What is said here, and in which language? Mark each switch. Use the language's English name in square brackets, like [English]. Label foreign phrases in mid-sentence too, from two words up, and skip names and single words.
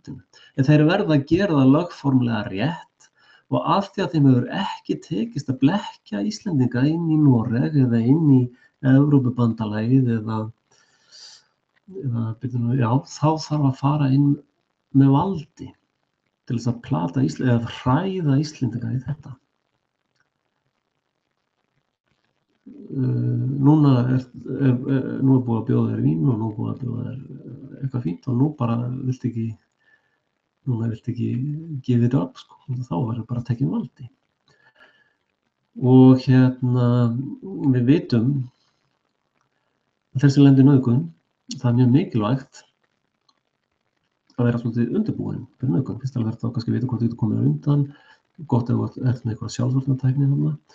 [Icelandic] En þeir verða að gera það lögformlega rétt og af því að þeim hefur ekki tekist að blekkja Íslendinga inn í Noreg eða inn í Evrópubandalagið eða já, þá þarf að fara inn með valdi til þess að plata Íslendinga eða hræða Íslendinga í þetta. Núna er búið að bjóða þér vín og nú er búið að bjóða þér eitthvað fínt og nú bara viltu ekki [English] give it up, [Icelandic] sko. Þá verður bara tekin valdi. Og við vitum að þeir sem lenda í nauðgun, það er mjög mikilvægt að vera svolítið undirbúin fyrir nauðgun. Fyrst alveg þá kannski vita hvort þú getur komið undan, gott ef þú ert með eitthvað sjálfsvörnartækni þarna.